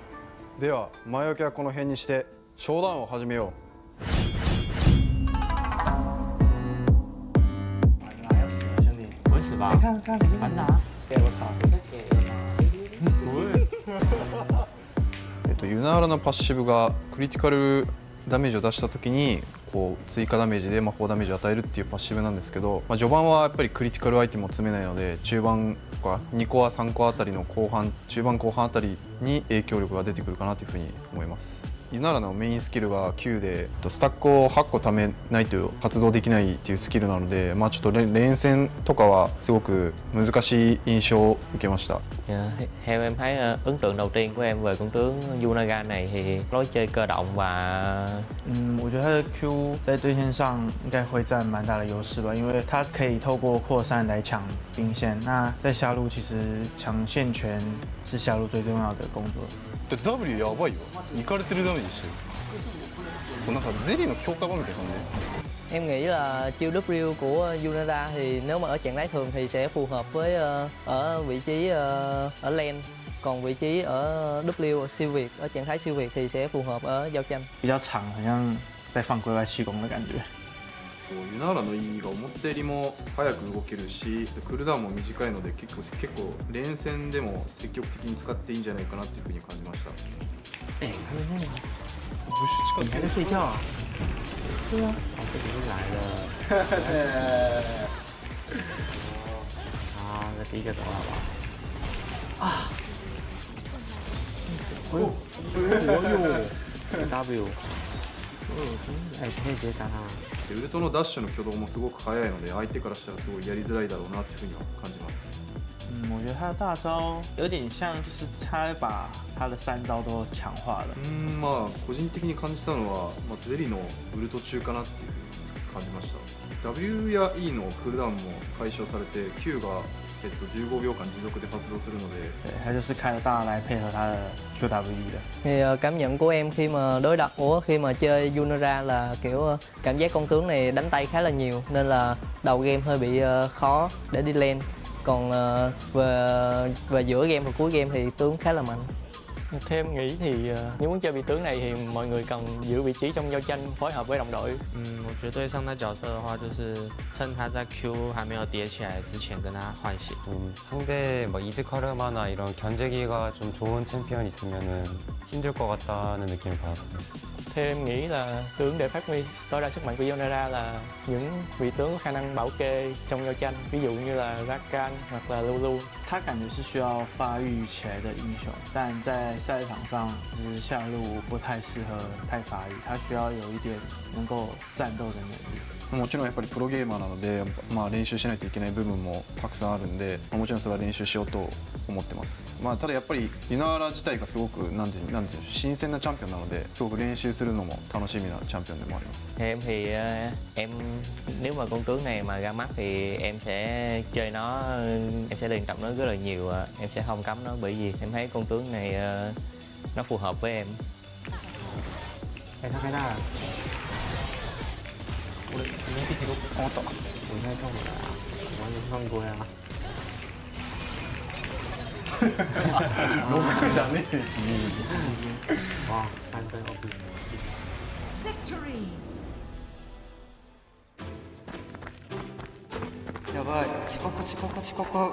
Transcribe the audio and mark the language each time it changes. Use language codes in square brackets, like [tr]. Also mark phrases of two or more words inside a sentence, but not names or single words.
[ja] では前置きはこの辺にして商談を始めよう。 [zh] 滚死吧！完拿，给我操！ [ja] ユナーラのパッシブがクリティカルダメージを出した時にこう追加ダメージで魔法ダメージを与えるっていうパッシブなんですけど、序盤はやっぱりクリティカルアイテムを詰めないので中盤とか2コア3コアあたりの後半中盤後半あたりに影響力が出てくるかなというふうに思います。ユナラのメインスキルが9でスタックを8個貯めないと発動できないっていうスキルなので、ちょっと連戦とかはすごく難しい印象を受けました。 [vi] Theo em thấy ấn tượng đầu tiên của em về con tướng Yunaga này thì lối chơi cơ động và [zh] 我觉得他的 Q 在对线上应该会占蛮大的优势吧，因为他可以透过扩散来抢兵线。那在下路其实抢线权是下路最重要的工作。 [ja] W やばいよ。イカれてるダメージしてる。なんかゼリーの強化版みたいな感じ。 [vi] Em nghĩ là chiêu W của Yunara thì nếu mà ở trạng thái thường thì sẽ phù hợp với ở vị trí ở lane, còn vị trí ở W ở siêu việt, ở trạng thái siêu việt thì sẽ phù hợp ở giao tranh。 [zh] 比较长，好像在放龟外气功的感觉。 [ja] ユナーラの E が思ったよりも早く動けるし、クールダウンも短いので結構連戦でも積極的に使っていいんじゃないかなっていうふうに感じました。 [zh] 他们那个 [ja] ブッシュ近 [zh] 还在睡觉啊？对啊，这里是来了。好，那第一个走了好不好？啊！哎呦！W，哎，可以直接杀他。 [ja] ウルトのダッシュの挙動もすごく速いので、相手からしたらすごいやりづらいだろうなっていうふうには感じます。 [zh] 我觉得他的大招有点像，就是他把他的3招都强化了。 [ja] 個人的に感じたのは、ゼリのウルト中かなっていうふうに感じました。W や E のクールダウンも解消されて、Q が15秒間持続で発動するので， [zh] 对，他就是开了大来配合他的 QW 的。 [vi] Thì cảm nhận của em khi mà khi mà chơi Yunara là kiểu cảm giác con tướng này đánh tay khá là nhiều, nên là đầu game hơi bị khó để đi lane. Còn về giữa game và cuối game thì tướng khá là mạnh. Theo em nghĩ thì nếu muốn chơi vị tướng này thì mọi người cần giữ vị trí trong giao tranh, phối hợp với đồng đội. [zh] 我觉得对上他角色的话，就是趁他在 Q 还没有叠起来之前跟他换血。 [ko] 상대 뭐 이즈카르마나 이런 견제기가 좀 좋은 챔피언 있으면은 힘들 것 같다는 느낌을 받았어요. [vi] Theo em nghĩ là tướng để phát huy tối đa sức mạnh của Yonara là những vị tướng có khả năng bảo kê trong giao tranh, ví dụ như là Rakan hoặc là Lulu. [zh] 他感觉是需要发育起来的英雄，但在赛场上就是下路不太适合太发育，他需要有一点能够战斗的能力。 [ja] もちろんやっぱりプロゲーマーなので、練習しないといけない部分もたくさんあるんで、もちろんそれは練習しようと思ってます。ただやっぱりユナーラ自体がすごくなんていうんでしょう、新鮮なチャンピオンなので、すごく練習するのも楽しみなチャンピオンでもあります。 [vi] Theo em thì em nếu mà con tướng này mà ra mắt thì em sẽ chơi nó, em sẽ luyện tập nó rất là nhiều, em sẽ không cấm nó bởi vì em thấy con tướng này nó phù hợp với em. [zh] 哎，他开大了。我应该都帮我躲，我应该跳回来啊，我完全放过呀。 [ja] ロックじゃねえし。 [zh] 哇，三分 OP。 [ja] やばい、遅刻。